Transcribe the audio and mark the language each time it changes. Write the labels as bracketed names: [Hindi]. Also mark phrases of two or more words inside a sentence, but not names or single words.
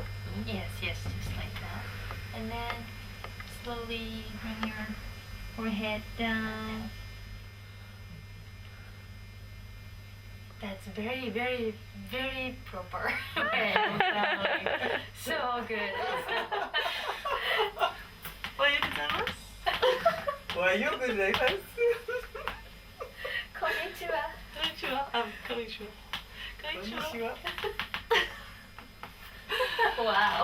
[English] Yes, yes, just like that. And then slowly bring your forehead down. That's very, very, very proper. So good. [Japanese] おはようございます。おはようございます。こんにちは。こんにちは。あ、こんにちは。こんにちは。 [English] Wow.